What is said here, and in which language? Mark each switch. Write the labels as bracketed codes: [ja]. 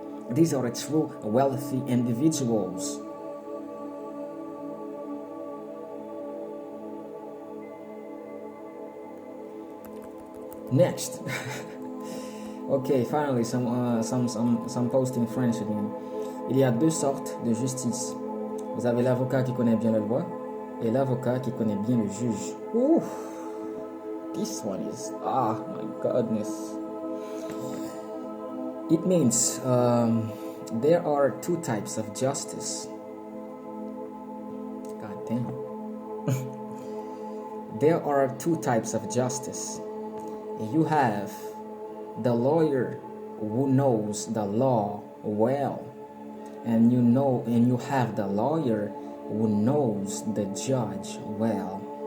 [en] These are the true wealthy individuals. Next. Ok, finally, some posting French again. [fr] Il y a deux sortes de justice. Vous avez l'avocat qui connaît bien la loi et l'avocat qui connaît bien le juge. [en] Ooh, this one is, my goodness. It means there are two types of justice. God damn. There are two types of justice. You have the lawyer who knows the law well, and you have the lawyer who knows the judge well.